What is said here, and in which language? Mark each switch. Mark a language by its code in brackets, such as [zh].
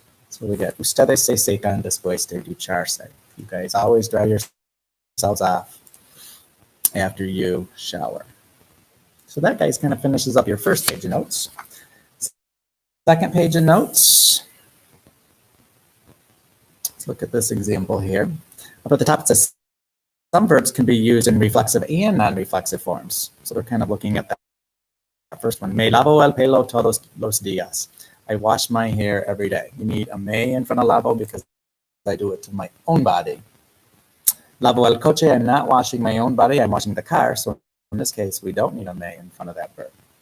[en] So we get [es] ustedes se secan después de ducharse. [en] You guys always dry yourselves off after you shower. So that, guys, kind of finishes up your first page of notes. Second page of notes. Let's look at this example here. Up at the top, it says some verbs can be used in reflexive and non-reflexive forms. So we're kind of looking at that first one. [es] Me lavo el pelo todos los días. [en] I wash my hair every day. You need a me in front of lavo because I do it to my own body. [es] Lavo el coche. [en] I'm not washing my own body. I'm washing the car. So in this case, we don't need a me in front of that verb.